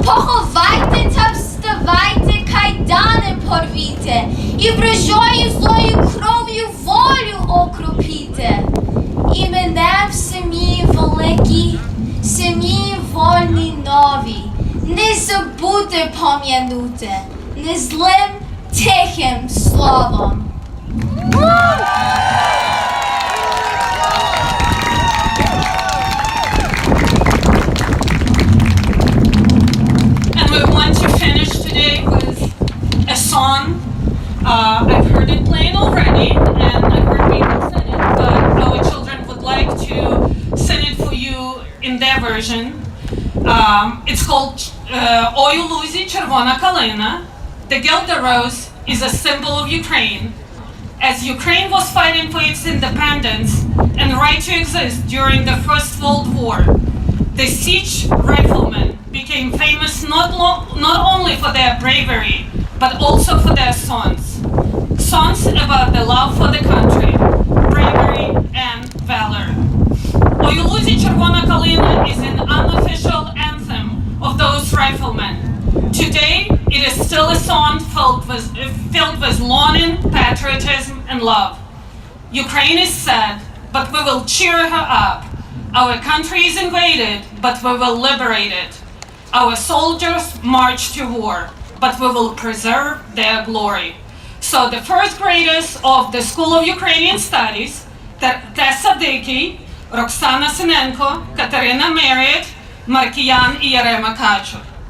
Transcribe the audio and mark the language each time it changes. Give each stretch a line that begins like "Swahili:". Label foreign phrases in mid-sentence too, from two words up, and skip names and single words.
Ukrainian: Поховайте та вступайте. давайте кайдани порвіте, і вражою злою кров'ю волю окропіте. І мене в сім'ї великій, сім'ї вольній новій, не забути пом'янути, не злим тихим словом.
English: And we want to finish today with a song. I've heard it playing already, and I've heard people sing it, but our children would like to sing it for you in their version. It's called
Ukrainian: Ой у лузі червона калина.
English: The Gilda Rose is a symbol of Ukraine. As Ukraine was fighting for its independence and right to exist during the First World War, the siege riflemen became famous not only for their bravery, but also for their songs. Songs about the love for the country, bravery and valor.
Ukrainian: Ой у лузі червона калина
English: is an unofficial anthem of those riflemen. Today, it is still a song filled with longing, patriotism and love. Ukraine is sad, but we will cheer her up. Our country is invaded, but we will liberate it. Our soldiers march to war, but we will preserve their glory. So the first graders of the School of Ukrainian Studies, Tessa Dickey, Roxana Sinenko, Katerina Merritt, Markian і Ярема Качур.